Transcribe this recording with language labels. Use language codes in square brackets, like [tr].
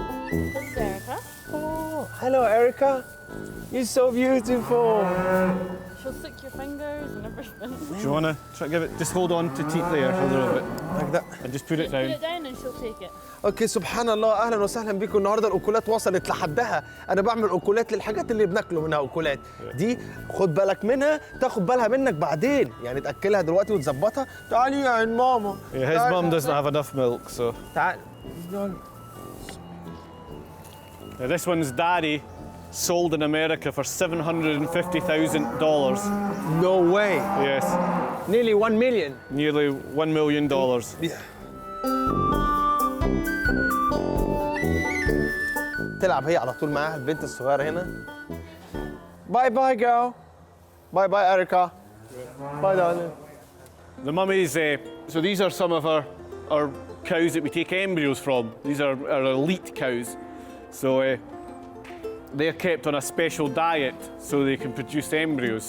[en] This is Erica. Oh, hello, Erica. You're so beautiful. She'll stick your fingers and everything. Do you want to try give it? Just hold on to teeth there for a little bit, Like that. and just put it Put down. it down and she'll take it. [ar] اوكي، سبحان الله، اهلا وسهلا بكم. النهارده الاكلات وصلت لحدها. انا بعمل اكلات للحاجات اللي بناكله منها اكلات. دي خد بالك منها، تاخد بالها منك بعدين، يعني تاكلها دلوقتي وتظبطها. تعالي يا عين ماما. [en] Yeah, his mum doesn't have enough milk, so [ar] تعال. [en] now this one's daddy sold in America for $750,000. No way. Yes, Nearly 1 million. nearly $1 million. [ar] تلعب هي على طول معاها البنت الصغيره هنا. [en] Bye bye girl. Bye bye Erica. Bye darling. The mummies, so these are some of our cows that we take embryos from. These are our elite cows. So they're kept on a special diet so they can produce embryos.